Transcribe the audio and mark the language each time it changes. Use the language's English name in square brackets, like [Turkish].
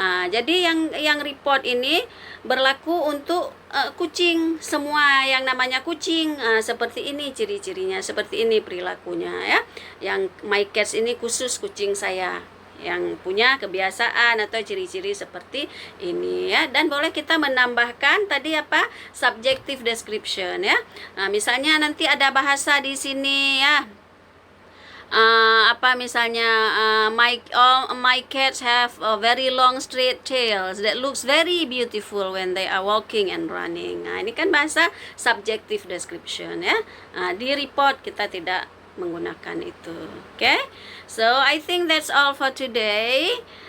[Indonesian] Jadi yang report ini berlaku untuk kucing, semua yang namanya kucing seperti ini ciri-cirinya, seperti ini perilakunya ya. Yang My Cats ini khusus kucing saya yang punya kebiasaan atau ciri-ciri seperti ini ya. Dan boleh kita menambahkan tadi apa, subjective description ya. Misalnya nanti ada bahasa di sini ya, apa misalnya [English] my cats have a very long straight tails that looks very beautiful when they are walking and running. [Indonesian] Ini kan bahasa subjective description ya. Di report kita tidak menggunakan itu. [English] Okay, so I think that's all for today.